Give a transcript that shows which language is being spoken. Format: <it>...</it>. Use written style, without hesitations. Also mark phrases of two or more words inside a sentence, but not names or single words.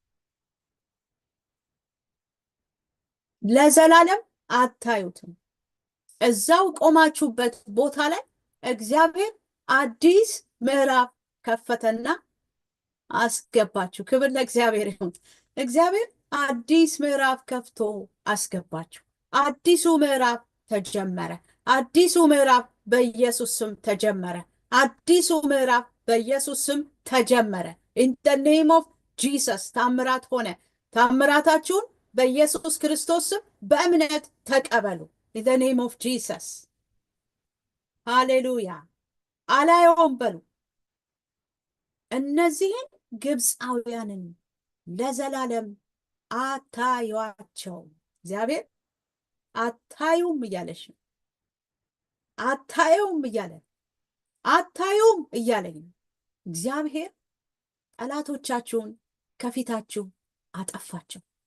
<am>ለዘላለም አታዩትም። እዛው ቆማችሁበት ቦታ ላይ እግዚአብሔር አዲስ ምዕራፍ ከፈተና አስገባችሁ። ክብር ለእግዚአብሔር ይሁን። እግዚአብሔር አዲስ ምዕራፍ ከፍቶ አስገባችሁ። አዲሱ ምዕራፍ ተጀመረ። አዲሱ ምዕራፍ በኢየሱስ ስም ተጀመረ። አዲሱ ምዕራፍ በኢየሱስ ስም ተጀመረ።</am> <en>in the name of Jesus</en> <am>ታምራት ሆነ። ታምራታችሁን በኢየሱስ ክርስቶስ ስም በእምነት ተቀበሉ።</am> <en>in the name of Jesus</en> <am>ሃሌሉያ። አላየውም በሉ። እነዚህን ግብፃውያንን ለዘላለም አታዩአቸው። እግዚአብሔር አታዩም እያለሽ፣ አታዩም እያለ፣ አታዩም እያለኝ እግዚአብሔር ጠላቶቻችሁን ከፊታችሁ አጠፋቸው።</am>